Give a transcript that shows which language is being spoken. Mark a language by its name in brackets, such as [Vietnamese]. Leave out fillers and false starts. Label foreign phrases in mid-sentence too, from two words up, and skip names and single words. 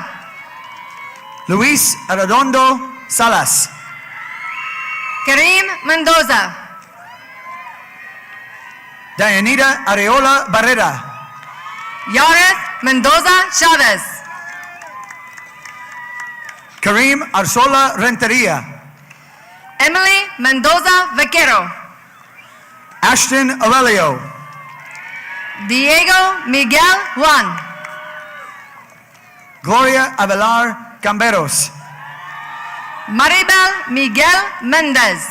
[Spanish] Luis Arredondo Salas. Karim Mendoza. Dianita Areola Barrera. Yareth Mendoza Chavez. Karim Arzola Renteria. Emily Mendoza Vaquero. Ashton Aurelio. Diego Miguel Juan. Gloria Avelar Camberos. Maribel Miguel Mendez.